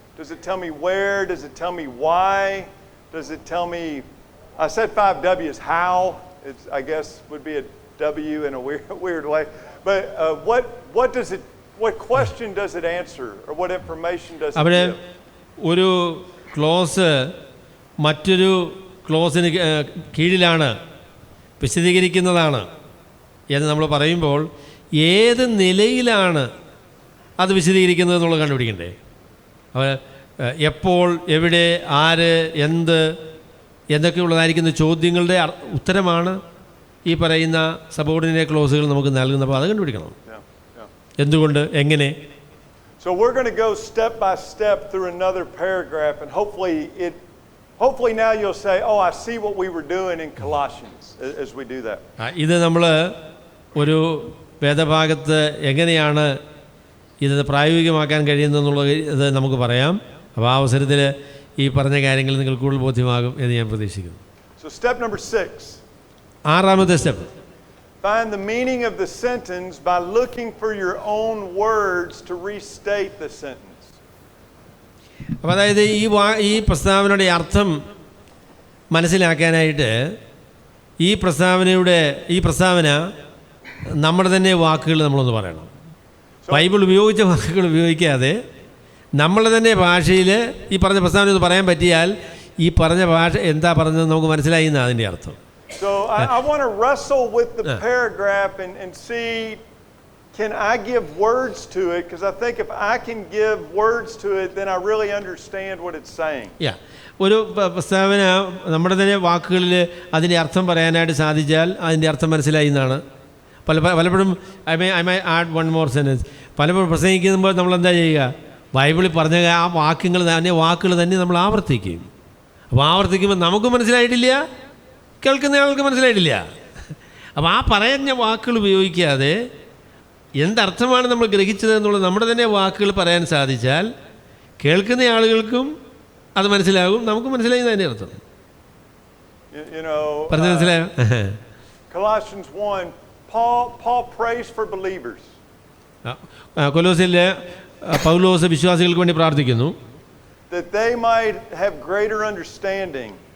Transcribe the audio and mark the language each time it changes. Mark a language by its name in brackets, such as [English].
[English] Does it tell me where? Does it tell me why? Does it tell me, I said 5 W's, how? It's, I guess would be a W in a weird way. But what question does it answer or what information does it give? [Malayalam] ഒരു close മറ്റൊരു ക്ലോസിന് കീഴിലാണ്, വിശദീകരിക്കുന്നതാണ് എന്ന് നമ്മൾ പറയുമ്പോൾ ഏത് നിലയിലാണ് അത് വിശദീകരിക്കുന്നത് എന്നുള്ളത് കണ്ടുപിടിക്കണ്ടേ? അപ്പോൾ എപ്പോൾ, എവിടെ, ആര്, എന്ത് എന്നൊക്കെയുള്ളതായിരിക്കുന്ന ചോദ്യങ്ങളുടെ ഉത്തരമാണ് ഈ പറയുന്ന സബോർഡിനേറ്റ് ക്ലോസുകൾ നമുക്ക് നൽകുന്നത്. അപ്പോൾ അത് കണ്ടുപിടിക്കണം, എന്തുകൊണ്ട്, എങ്ങനെ. [English] So we're going to go step by step through another paragraph and hopefully now you'll say, oh, I see what we were doing in Colossians as we do that. [Malayalam] ഇത് നമ്മൾ ഒരു വേദഭാഗത്ത് എങ്ങനെയാണ് ഇത് പ്രായോഗികമാക്കാൻ കഴിയുന്നതെന്നുള്ളത് ഇത് നമുക്ക് പറയാം. അപ്പോൾ ആ അവസരത്തിൽ ഈ പറഞ്ഞ കാര്യങ്ങൾ നിങ്ങൾക്ക് കൂടുതൽ ബോധ്യമാകും എന്ന് ഞാൻ പ്രതീക്ഷിക്കുന്നു. [English] So step number 6. [Malayalam] 6ാമത്തെ step. [English] Find the meaning of the sentence by looking for your own words to restate the sentence. [Malayalam] അപ്പോൾ അതായത് ഈ പ്രസ്താവനയുടെ അർത്ഥം മനസ്സിലാക്കാനായിട്ട് ഈ പ്രസ്താവന നമ്മുടെ തന്നെ വാക്കുകൾ നമ്മളൊന്ന് പറയണം. ബൈബിൾ ഉപയോഗിച്ച വാക്കുകൾ ഉപയോഗിക്കാതെ നമ്മളെ തന്നെ ഭാഷയിൽ ഈ പറഞ്ഞ പ്രസ്താവന ഒന്ന് പറയാൻ പറ്റിയാൽ ഈ പറഞ്ഞ ഭാഷ എന്താ പറഞ്ഞത് നമുക്ക് മനസ്സിലായി എന്നാണ് അതിൻ്റെ അർത്ഥം. [English] So I want to wrestle with the paragraph and see, can I give words to it? Because I think if I can give words to it, then I really understand what it's saying. [Malayalam] ഒരു പ്രസ്താവന നമ്മുടെ തന്നെ വാക്കുകളിൽ അതിൻ്റെ അർത്ഥം പറയാനായിട്ട് സാധിച്ചാൽ അതിൻ്റെ അർത്ഥം മനസ്സിലായി എന്നാണ്. പലപ്പോഴും [English] I my add one more sentence. [Malayalam] പലപ്പോഴും പ്രസംഗിക്കുമ്പോൾ നമ്മളെന്താ ചെയ്യുക, ബൈബിളിൽ പറഞ്ഞ ആ വാക്കുകൾ തന്നെ നമ്മൾ ആവർത്തിക്കും. അപ്പോൾ ആവർത്തിക്കുമ്പോൾ നമുക്ക് മനസ്സിലായിട്ടില്ല, കേൾക്കുന്ന ആൾക്ക് മനസ്സിലായിട്ടില്ല. അപ്പോൾ ആ പറയുന്ന വാക്കുകൾ ഉപയോഗിക്കാതെ എന്തർത്ഥമാണ് നമ്മൾ ഗ്രഹിച്ചത് എന്നുള്ളത് നമ്മുടെ തന്നെ വാക്കുകൾ പറയാൻ സാധിച്ചാൽ കേൾക്കുന്ന ആളുകൾക്കും അത് മനസ്സിലാകും, നമുക്ക് മനസ്സിലായി അതിൻ്റെ അർത്ഥം. പറഞ്ഞു മനസ്സിലായോ? [English] Colossians 1, Paul prays for believers. [Malayalam] കൊലോസ്യയിലെ പൗലോസ് വിശ്വാസികൾക്ക് വേണ്ടി പ്രാർത്ഥിക്കുന്നു. [English] That they might have greater understanding.